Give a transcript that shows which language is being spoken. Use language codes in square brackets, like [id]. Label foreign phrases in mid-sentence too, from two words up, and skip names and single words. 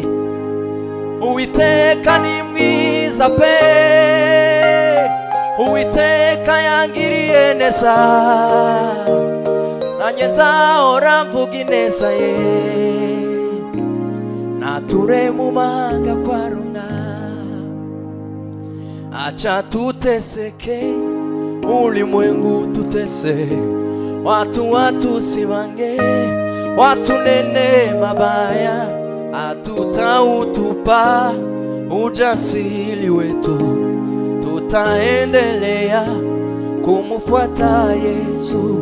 [rw] Uwiteka ni mwiza pe, Uwiteka yangiriye neza, nanjye nzahora mvuga ineza ye, nature mu mahanga kwa rumwami. [sw] Acha tuteseke, ulimwengu tutese, watu watusimange, watunene mabaya, hatutautupa ujasiri wetu, tutaendelea kumfuata Yesu.